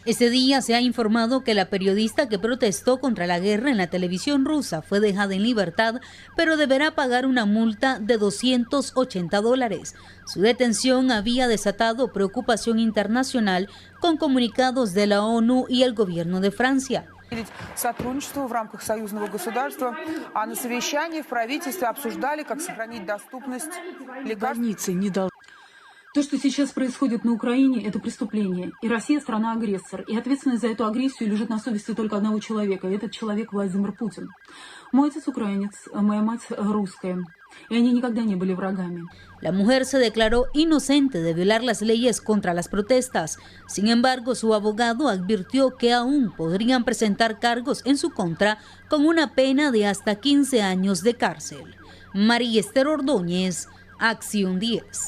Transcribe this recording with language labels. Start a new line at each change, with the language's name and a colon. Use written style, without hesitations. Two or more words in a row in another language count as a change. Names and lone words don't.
Spanish: Ese día se ha informado que la periodista que protestó contra la guerra en la televisión rusa fue dejada en libertad, pero deberá pagar una multa de $280. Su detención había desatado preocupación internacional con comunicados de la ONU y el gobierno de Francia.
Russian: Сотрудничество в рамках союзного государства, а на совещании в правительстве обсуждали, как сохранить доступность лекарств. То, что сейчас происходит на Украине, это преступление. И Россия страна-агрессор. И ответственность за эту агрессию лежит на совести только одного человека. И этот человек Владимир Путин. Мой отец украинец, моя мать русская. Y они никогда не были врагами.
Spanish: La mujer se declaró inocente de violar las leyes contra las protestas. Sin embargo, su abogado advirtió que aún podrían presentar cargos en su contra con una pena de hasta 15 años de cárcel. María Esther Ordóñez, Acción 10.